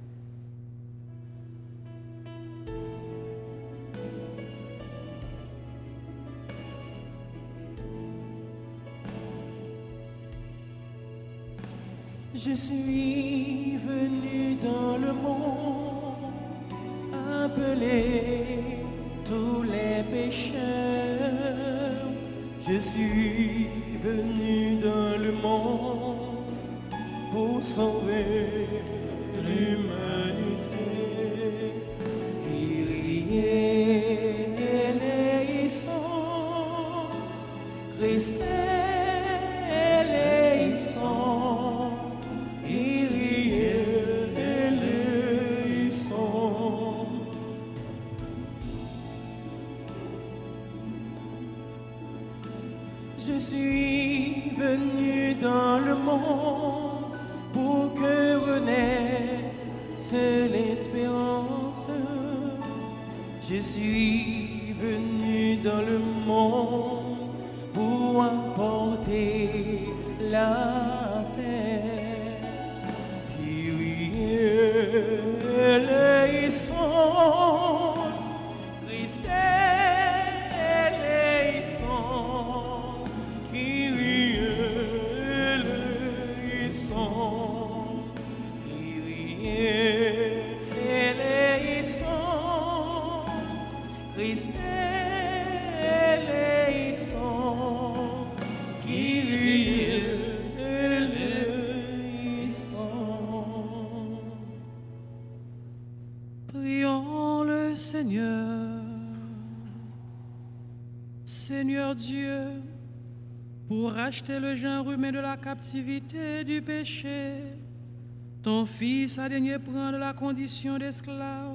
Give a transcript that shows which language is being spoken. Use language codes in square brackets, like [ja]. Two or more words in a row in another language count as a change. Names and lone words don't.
[fr] Je suis venu dans le monde appeler tous les pécheurs. Je suis venu dans le monde pour sauver l'humanité. [el] Κύριε ἐλέησον, Χριστὲ ἐλέησον, Κύριε ἐλέησον. [fr] Je suis venu dans le monde pour que renaisse l'espérance. Je suis venu dans le monde pour apporter la paix. [el] Κύριε ἐλέησον, Χριστὲ ἐλέησον, Κύριε ἐλέησον, Κύριε ἐλέησον, Χριστὲ ἐλέησον, Κύριε ἐλέησον. [fr] Prions le Seigneur. Seigneur Dieu, pour racheter le genre humain de la captivité du péché, ton Fils a daigné prendre la condition d'esclave.